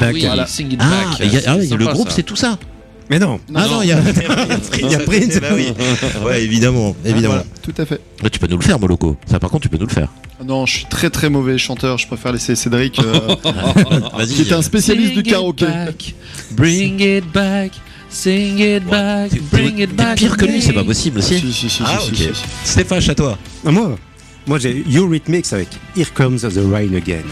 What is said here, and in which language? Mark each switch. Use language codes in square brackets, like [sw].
[fr] Ah, il y a le groupe, ça. C'est tout ça. Mais non. Ah non, il y a Prince. Bah oui. Ouais, évidemment, évidemment. Ah, voilà. Tout à fait. Mais tu peux nous le faire, Moloko. Ça, par contre, tu peux nous le faire. Non, je suis très très mauvais chanteur. Je préfère laisser Cédric. Qui est un spécialiste du karaoké. [en] Bring it back. Sing it back, bring it back. [fr] Pire que lui, c'est pas possible aussi. Stéphane, à toi. Moi, j'ai Eurythmics avec Here Comes the Rain Again.